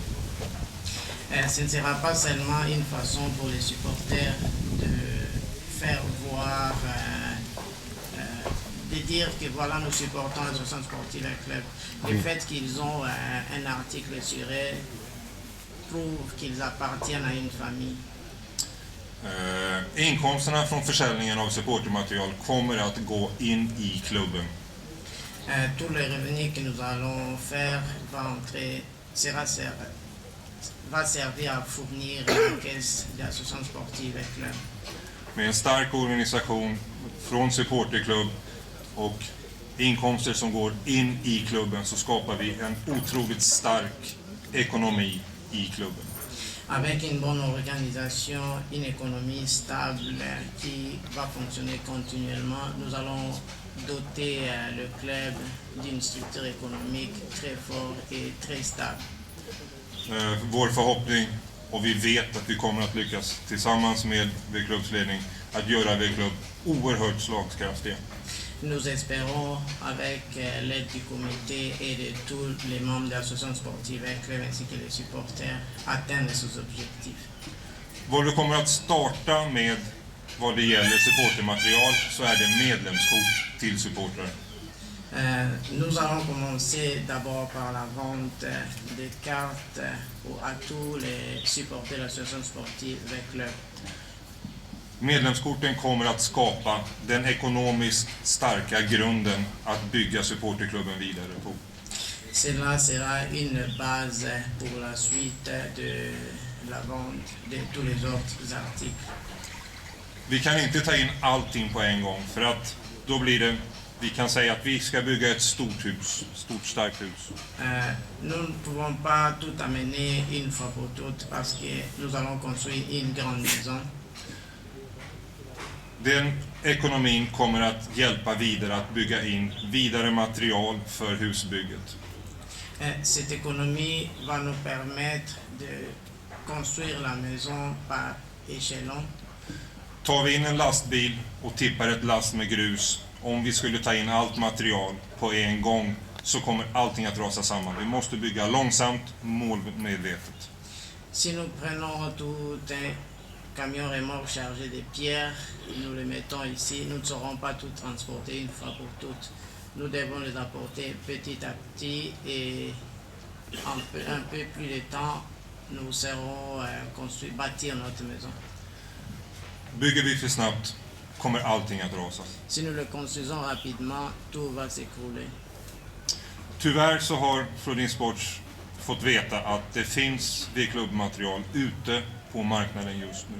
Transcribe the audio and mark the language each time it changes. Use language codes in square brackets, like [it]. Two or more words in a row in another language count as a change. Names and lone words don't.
[fr] Ce ne sera pas seulement une façon pour les supporters de faire voir, de dire que voilà, nous supportons l'association sportive et club. Le fait qu'ils ont un article sur eux prouve qu'ils appartiennent à une famille. [sv] Inkomsterna från försäljningen av supportermaterial kommer att gå in i klubben. [fr] Tous les revenus que nous allons faire va servir à fournir la caisse de l'association sportive et club. [sv] Med en stark organisation från supporterklubb och inkomster som går in i klubben så skapar vi en otroligt stark ekonomi i klubben. [fr] Avec une bonne organisation, une économie stable qui va fonctionner continuellement, nous allons doter le club d'une structure économique très forte et très stable. [sv] Vår förhoppning, och vi vet att vi kommer att lyckas tillsammans med V-klubbs ledning, att göra V-klubb oerhört slagkraftiga. [fr] Nous espérons, avec l'aide du comité et de tous les membres de l'association sportive et club ainsi que les supporters, atteindre ces objectifs. [sv] Vad vi kommer att starta med vad det gäller supportermaterial så är det medlemskort till supportrar. [fr] Nous allons commencer d'abord par la vente des cartes à tous les supporters de l'association sportive et club. [sv] Medlemskorten kommer att skapa den ekonomiskt starka grunden att bygga supporterklubben vidare på. [fr] Cela sera une base pour la suite de la vente de tous les autres articles. [sv] Vi kan inte ta in allting på en gång för att då blir det, vi kan säga att vi ska bygga ett stort hus, stort starkt hus. [fr] Nous ne pouvons pas tout amener une fois pour toutes parce que nous allons construire une grande maison. [sv] Den ekonomin kommer att hjälpa vidare att bygga in vidare material för husbygget. [fr] Cette économie va nous permettre de construire la maison par échelon. [sv] Tar vi in en lastbil och tippar ett last med grus, om vi skulle ta in allt material på en gång så kommer allting att rasa samman. Vi måste bygga långsamt, målmedvetet. [fr] Si nous prenons tout un camion remorque chargé de pierres, nous les mettons ici, nous ne saurons pas tout transporter une fois pour toutes. Nous devons les apporter petit à petit et un peu plus de temps, nous serons bâtir notre maison. [sv] Bygger vi för snabbt kommer allting att rasa. [fr] Si nous le construisons rapidement, tout va s'écrouler. [sv] Tyvärr så har Flodin Sports fått veta att det finns V-klubbmaterial ute på marknaden just nu.